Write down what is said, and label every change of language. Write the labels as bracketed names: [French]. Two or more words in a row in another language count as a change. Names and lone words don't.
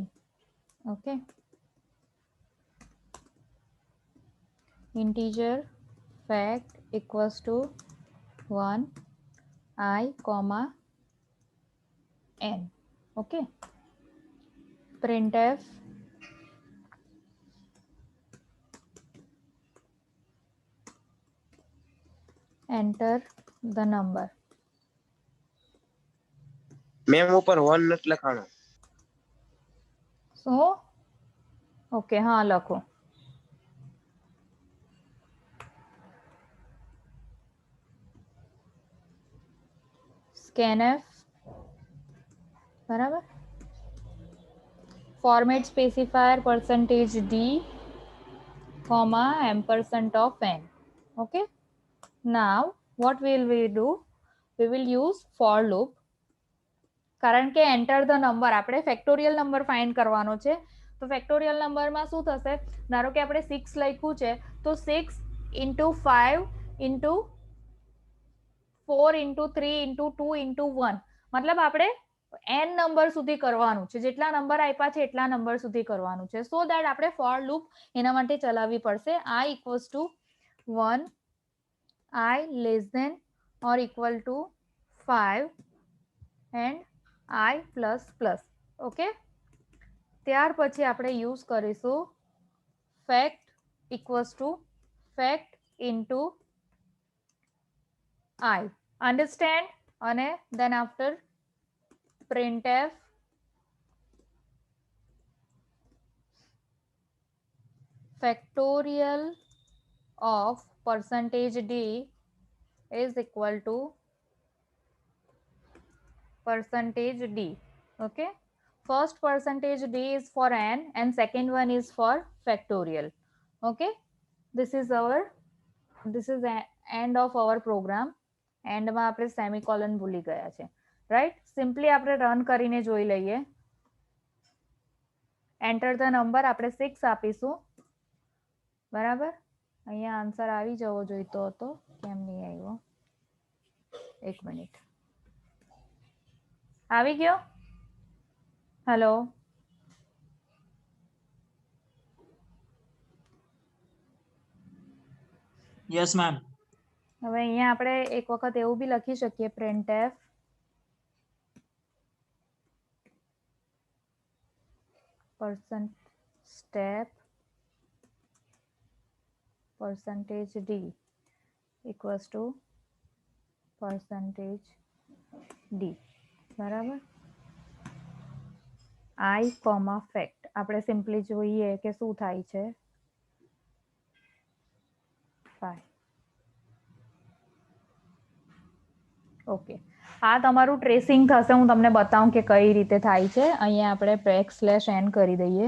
[English] ઓકે, integer fact equals to 1, I, n. ઓકે, printf enter the number. [Gujarati] મેમ ઉપર 1 નથી લખાણો. શું? ઓકે, હા લખો. scanf બરાબર, [English] format specifier %d, ampersand of n. Okay, now what will we do? We will use for loop. [Gujarati] કારણ કે [English] enter the number [Gujarati] આપણે [English] factorial number [Gujarati] ફાઇન્ડ કરવાનો છે. તો ફેક્ટોરિયલ નંબરમાં શું થશે? ધારો કે આપણે 6 લખ્યું છે તો [English] 6 into 5 into 4 into 3 into 2 into 1, [Gujarati] મતલબ આપણે n નંબર સુધી કરવાનું છે. જેટલા નંબર આપ્યા છે એટલા નંબર સુધી કરવાનું છે. [English] so that [Gujarati] આપણે [English] for loop [Gujarati] એના માટે ચલાવવી પડશે. [English] I equals to 1, I less than or equal to 5 and I plus plus. [Gujarati] ઓકે, ત્યાર પછી આપણે યુઝ કરીશું [English] fact equals to fact into I. Understand? અને then after printf factorial of %d is equal to %d. Okay, first %d is for n and second one is for factorial. Okay, this is the end of our program. [Gujarati] એન્ડમાં આપણે સેમિકોલન ભૂલી ગયા છે, રાઈટ? સિમ્પલી આપણે રન કરીને જોઈ લઈએ. [English] enter the number [Gujarati] આપણે 6 આપીશું. બરાબર, અહીંયા આન્સર આવી જવો જોઈતો હતો, કેમ નહીં આવ્યો? એક મિનિટ. આવી ગયો? હેલો, [English] yes ma'am. [Gujarati] હવે અહીંયા આપણે એક વખત એવું બી લખી શકીએ [English] printf %step %d equals to %d. [Gujarati] બરાબર, I, fact આપણે સિમ્પલી જોઈએ કે શું થાય છે. 5. ઓકે, આ તમારું ટ્રેસિંગ થશે. હું તમને બતાવું કે કઈ રીતે થાય છે. અહીંયા આપણે \n કરી દઈએ.